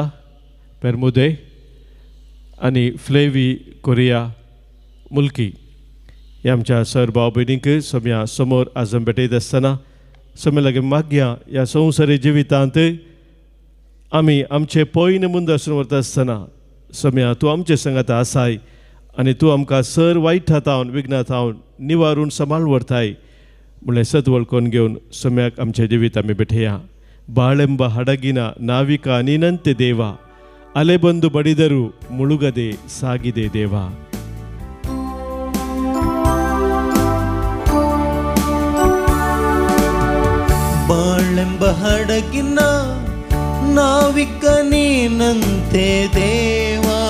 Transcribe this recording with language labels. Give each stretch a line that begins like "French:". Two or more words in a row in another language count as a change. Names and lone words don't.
Konkani: पेरमुदे आणि फ्लेवी कोरिया मुलकी ह्या आमच्या सर भाव भयणींक सोम्या समोर आजम भेटयत आसतना सोम्या लागीं मागया ह्या संवसारी जिवितांत आमी आमचे पयन मुंद आसून व्हरता आसतना सोम्या तूं आमचे संगात आसाय आनी तूं आमकां सर वायटांत विघ्नांत निवारून सांबाळ व्हरताय म्हणलें सत वळखून घेवन सोम्याक आमचें जिवीत आमी भेटया.
Kannada: ಬಾಳೆಂಬ ಹಡಗಿನ ನಾವಿಕ ನೀನಂತೆ ದೇವ, ಅಲೆ ಬಂದು ಬಡಿದರು ಮುಳುಗದೆ ಸಾಗಿದೆ ದೇವ. ಬಾಳೆಂಬ ಹಡಗಿನ ನಾವಿಕ ನೀನಂತೆ ದೇವ,